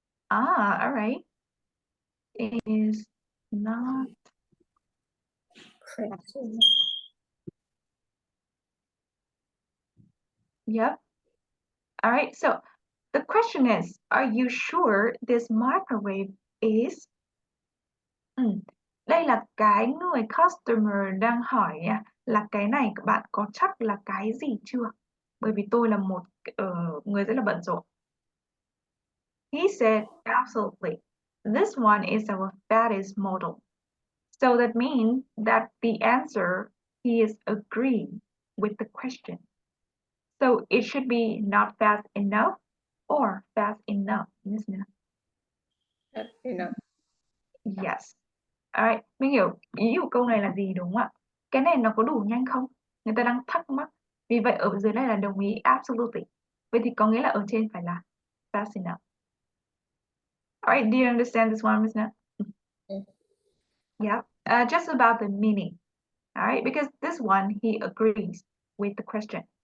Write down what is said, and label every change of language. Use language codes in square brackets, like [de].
[en] All right. It is not Fat. Yep. All right. So the question is, are you sure this microwave is? [vi] Đây là cái người customer đang hỏi nha, là cái này các bạn có chắc là cái gì chưa? Bởi vì tôi là một người rất là bận rộn. [en] He said, absolutely. This one is our fattest model. So that means that the answer, he is agreeing with the question. So it should be not fast enough or fast enough, isn't it? Fat enough. Yes. Alright, [vi] mình hiểu ý của câu này là gì đúng không ạ? Cái này nó có đủ nhanh không? Người ta đang thắc mắc. Vì vậy ở dưới này là đồng ý absolutely. Vậy thì có nghĩa là ở trên phải là fast enough. [en] Alright, do you understand this one, Miss Nat? Yeah. Just about the meaning. Alright, because this one he agrees with the question.